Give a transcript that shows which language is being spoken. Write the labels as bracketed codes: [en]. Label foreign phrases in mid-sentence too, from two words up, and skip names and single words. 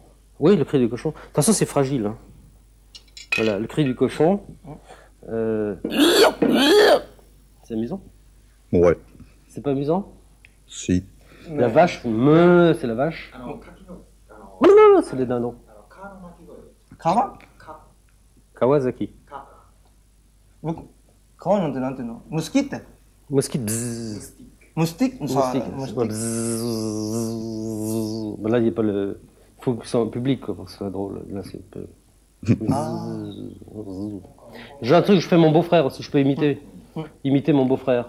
[fr] Oui, le cri du cochon. De toute façon, c'est fragile. Hein. Voilà, le cri du cochon. C'est amusant? Ouais. C'est pas amusant? Si. La vache, c'est la vache. Non, c'est les dindons. Kawa? Kawasaki. [ja] Kawaなんてなんていうの? [fr] Mosquite? Mosquite. Bzzz. Moustique? Moustique. Moustique. Bzzz. Ben là, il n'y a pas le. Il faut que ce soit en public, quoi, pour que ce soit drôle. Là, c'est un peu. J'ai un truc, je fais mon beau-frère aussi, je peux imiter mon beau-frère.